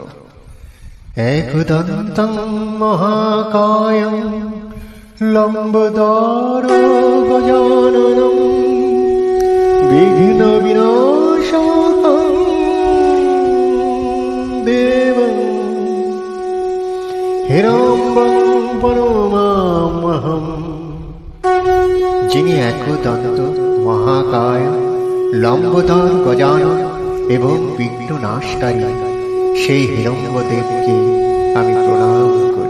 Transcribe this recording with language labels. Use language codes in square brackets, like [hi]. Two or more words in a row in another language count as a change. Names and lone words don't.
[sa] एकदन्तं महाकायं लम्बोदरो गजाननं विघ्नविनाशकं देवं हिरण्यं प्रणमाम्यहम्। [bn] যিনি একদন্ত মহাকায় লম্বোদর গজানন এবং বিঘ্ন নাশকারী সেই হিরণ্যদেবকে আমি প্রণাম